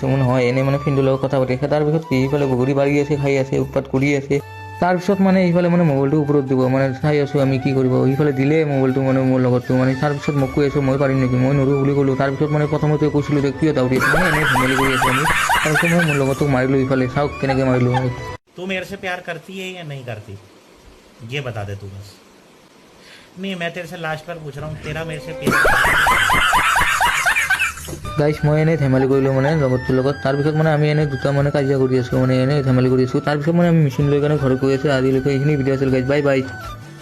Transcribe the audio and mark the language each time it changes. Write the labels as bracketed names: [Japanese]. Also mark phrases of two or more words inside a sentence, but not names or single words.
[Assamese] মই নহয়, এনেই মানে ফ্ৰেণ্ডৰ লগত কথা পাতি আছে। তাৰপিছত সিফালে বগৰী পাৰি আছে, খাই আছে, উৎপাত কৰি আছে। তাৰপিছত মানে ইফালে মানে মোবাইলটো ওপৰত দিব, মানে চাই আছোঁ আমি কি কৰিব। ইফালে দিলে মোবাইলটো মানে মোৰ লগৰটো মানে। তাৰপিছত মোক কৈ আছোঁ মই পাৰিম নেকি, মই নৰোঁ বুলি ক'লোঁ। তাৰপিছত মানে প্ৰথমতে কৈছিলোঁ যে কিয় দাউৰি আছোঁ, মানে এনেই ধেমালি কৰি আছোঁ আমি। তাৰপিছত মই মোৰ লগৰটোক মাৰিলোঁ। ইফালে চাওক কেনেকৈ মাৰিলোঁ মই। [Hindi] तू मेरे से प्यार करती है या नहीं करती, ये बता दे तू बस। नहीं, मैं तेरे से लास्ट बार पूछ रहा हूँ, तेरा मेरे से प्यार [Assamese] গাইছ মই এনেই ধেমালি কৰিলোঁ মানে লগৰটোৰ লগত। তাৰপিছত মানে আমি এনেই দুটা মানে কাজিয়া কৰি আছোঁ, মানে এনেই ধেমালি কৰি আছোঁ। তাৰপিছত মানে আমি মেচিন লৈ কেনে ঘৰত গৈ আছোঁ। আজিলৈকে এইখিনি ভিডিঅ' আছিল গাইছ, [English] bye bye.